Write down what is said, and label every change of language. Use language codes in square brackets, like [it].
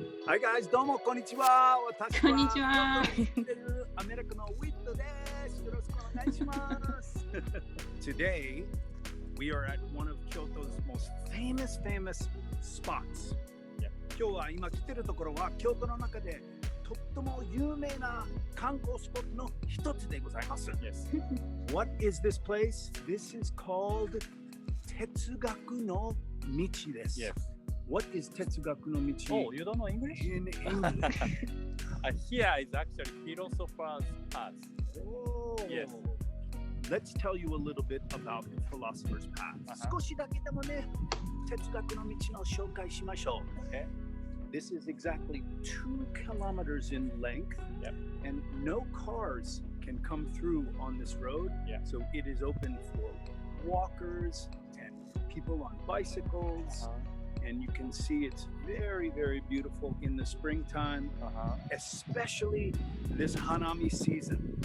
[en] Hi guys, [ja] どうもこんにちは。私こんにちは。京都に住んでるアメリカのウィットです。よろしくお願いします。 [en] Today, we are at one of Kyoto's most famous spots. [ja] 今日は今来てるところは京都の中でとっても有名な観光スポットの一つでございます。 [en] Yes. What is this place? This is called [ja] 哲学の michi desu. [en] Yes. What is Tetsugaku no michi Oh, you don't know English? in English? Here is actually philosopher's path. Oh. Yes. Let's tell you a little bit about the philosopher's path. [ja] 少しだけでもね、哲学の道の紹介しましょう。 [en] Okay. This is exactly 2 kilometers in length, Yep. and no cars can come through on this road. Yeah. So it is open for walkers and people on bicycles. And you can see it's very, very beautiful in the springtime, especially this Hanami season.